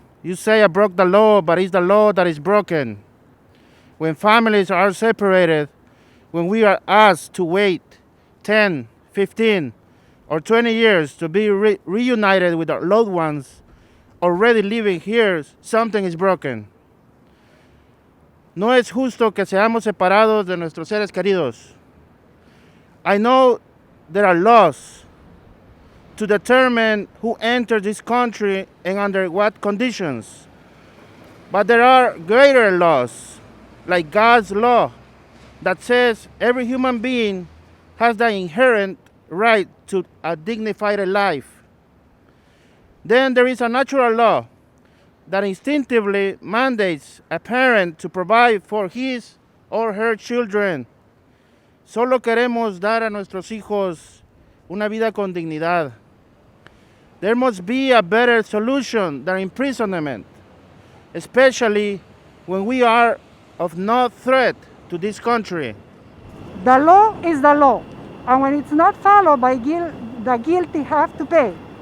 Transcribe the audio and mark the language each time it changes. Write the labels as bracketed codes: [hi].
[en] You say I broke the law, but it's the law that is broken. When families are separated, when we are asked to wait 10, 15, or 20 years to be reunited with our loved ones already living here, something is broken. [es] No es justo que seamos separados de nuestros seres queridos. [en] I know there are laws to determine who enters this country and under what conditions. But there are greater laws, like God's law, that says every human being has the inherent right to a dignified life. Then there is a natural law that instinctively mandates a parent to provide for his or her children. [es] Solo queremos dar a nuestros hijos una vida con dignidad. [en] There must be a better solution than imprisonment, especially when we are of no threat to this country. The law is the law. And when it's not followed, the guilty have to pay.